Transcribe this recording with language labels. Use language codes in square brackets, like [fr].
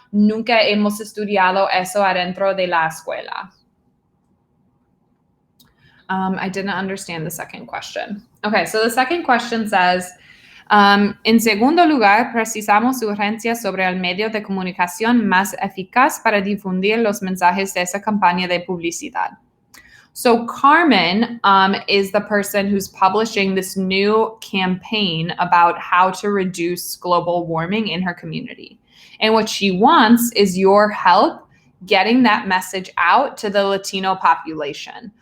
[es] Nunca hemos estudiado eso adentro de la escuela. [en] I didn't understand the second question. Okay, so the second question says, [es] en segundo lugar, precisamos urgencias sobre el medio de comunicación más eficaz para difundir los mensajes de esa campaña de publicidad. [en] So Carmen is the person who's publishing this new campaign about how to reduce global warming in her community. And what she wants is your help getting that message out to the Latino population.